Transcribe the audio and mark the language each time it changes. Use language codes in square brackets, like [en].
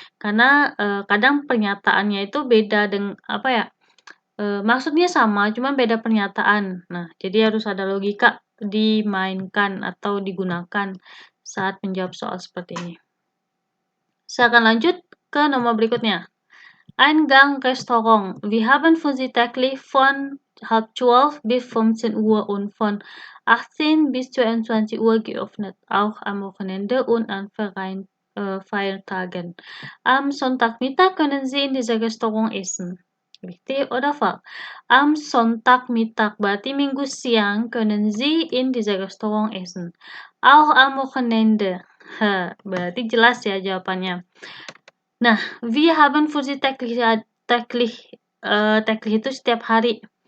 [id] Karena kadang pernyataannya itu beda dengan apa ya? Maksudnya sama, cuma beda pernyataan. Nah, jadi harus ada logika dimainkan atau digunakan saat menjawab soal seperti ini. Saya akan lanjut ke nomor berikutnya. [de] Eingang Restaurant. Wir haben für Sie täglich von 11:30 bis 15 Uhr und von 18 bis 22 Uhr geöffnet, auch am Wochenende und an Feiertagen. Am Sonntagmittag können Sie in diesem Restaurant essen. Richtig oder falsch? Am Sonntagmittag, [id] berarti Minggu siang, [de] können Sie in diesem Restaurant essen. Auch am Wochenende. [id] Berarti jelas ya jawabannya. [de] Nah, wir haben für Sie täglich [id] itu setiap hari.